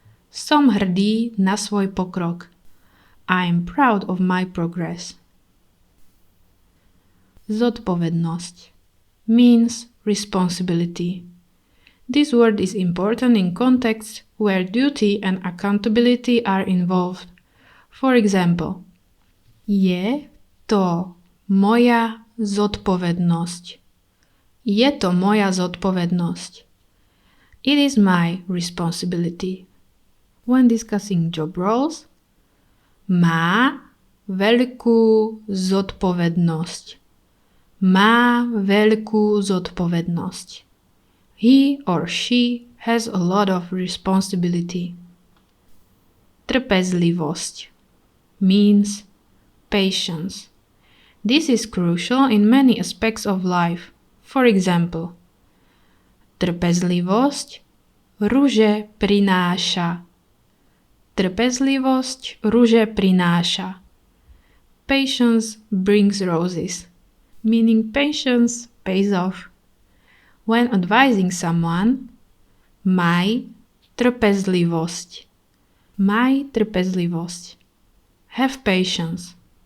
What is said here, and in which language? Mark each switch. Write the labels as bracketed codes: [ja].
[sk] Som hrdý na svoj pokrok. [en] I am proud of my progress. Zodpovednosť means responsibility. This word is important in contexts where duty and accountability are involved. For example, [sk] je to moja zodpovednosť. Je to moja zodpovednosť. [en] It is my responsibility. When discussing job roles, [sk] má veľkú zodpovednosť. Má veľkú zodpovednosť. [en] He or she has a lot of responsibility. Trpezlivosť means patience. This is crucial in many aspects of life. For example, [sk] trpezlivosť ruže prináša. Trpezlivosť ruže prináša. [en] Patience brings roses, meaning patience pays off. When advising someone, [sk] maj trpezlivosť. Maj trpezlivosť. [en] Have patience.